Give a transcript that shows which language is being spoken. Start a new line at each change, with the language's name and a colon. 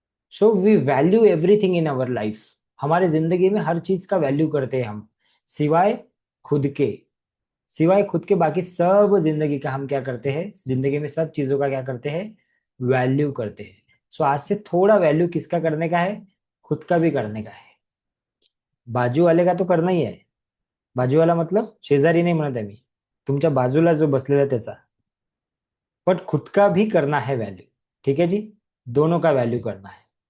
English: So we value everything in our life.
Hindi: हमारे जिंदगी में हर चीज का वैल्यू करते हैं हम, सिवाय खुद के. सिवाय खुद के बाकी सब जिंदगी का हम क्या करते हैं, जिंदगी में सब चीजों का क्या करते हैं, वैल्यू करते हैं. सो आज से थोड़ा वैल्यू किसका करने का है, खुद का भी करने का है. बाजू वाले का तो करना ही
Marathi: आहे. बाजूवाला मतलब शेजारी नाही म्हणत आहे मी, तुमच्या बाजूला जो बसलेला आहे त्याचा.
Hindi: बट खुद का भी करना है वैल्यू. ठीक है जी, दोनों का वैल्यू करना है.